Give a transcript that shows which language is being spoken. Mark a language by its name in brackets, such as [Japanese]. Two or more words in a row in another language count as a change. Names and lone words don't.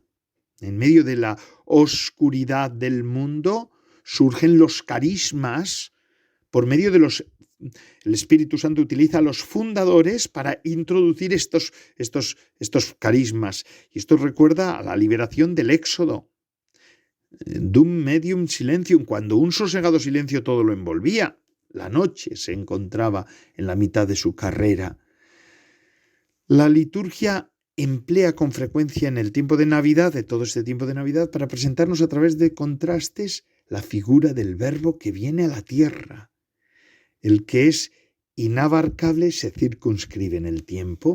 [Spanish] En medio de la oscuridad del mundo surgen los carismas. Por medio de el Espíritu Santo utiliza a los fundadores para introducir estos carismas. Y esto recuerda a la liberación del Éxodo. [Latin] Dum medium silentium, [Spanish] cuando un sosegado silencio todo lo envolvía. La noche se encontraba en la mitad de su carrera. La liturgia emplea con frecuencia en el tiempo de Navidad, de todo este tiempo de Navidad, para presentarnos a través de contrastes la figura del Verbo que viene a la tierra, el que es inabarcable se circunscribe en el tiempo.